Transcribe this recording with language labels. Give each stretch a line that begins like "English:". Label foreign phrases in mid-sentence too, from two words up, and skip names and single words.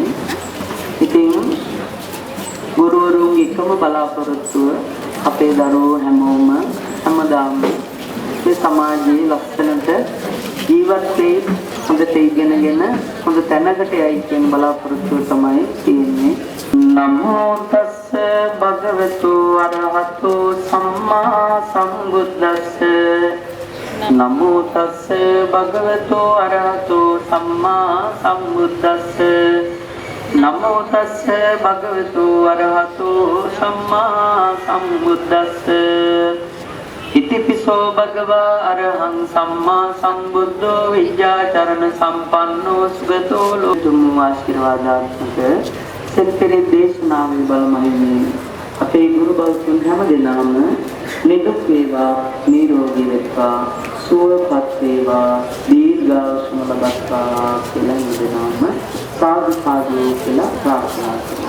Sinhala: ඉතින් ගුරුවරුන්ගේ එකම බලාපොරොත්තුව අපේ දරුවෝ හැමෝම හැමදාම මේ සමාජයේ ලක්ෂණට ජීවත් වෙයි, හොඳට ඉගෙනගෙන හොඳ තැනකට යයි කියන බලාපොරොත්තුව තමයි තියෙන්නේ.
Pali: නමෝ තස්ස භගවතු අරහතු සම්මා සම්බුද්දස්ස නමෝ තස්ස භගවතු අරහතු සම්මා සම්බුද්දස්ස නමෝ තස්ස භගවතු අරහතු සම්මා සම්බුද්දස්ස ඉතිපිසෝ භගවා අරහං සම්මා සම්බුද්ධෝ විද්‍යාචරණ සම්පන්නෝ සුගතෝ
Sinhala: ලෝතුම් ආශිර්වාදාත්මක සෙල්පෙරේ දේශනාවේ බලමහිමේ අපේ ගුරු බෞද්ධයන් හැම දෙනාම නිදුක් වේවා නිරෝගී වෙත්වා සුවපත් වේවා දීර්ඝායුෂ ලබත්වා කියලා නිදනාම සාදු සාදු කියලා ප්‍රාර්ථනා කරනවා.